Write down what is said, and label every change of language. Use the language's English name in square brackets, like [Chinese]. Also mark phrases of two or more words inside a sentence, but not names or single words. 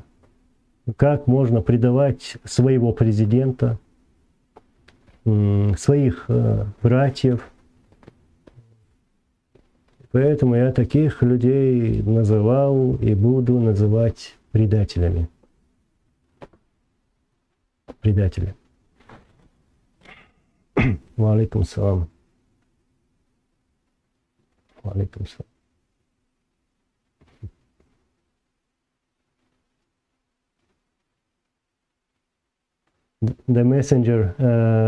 [Russian] Как можно предавать своего президента, своих братьев? Поэтому я таких людей называл и буду называть предателями. Предатели. [Arabic] وعليكم السلام. وعليكم السلام. [English] The Messenger.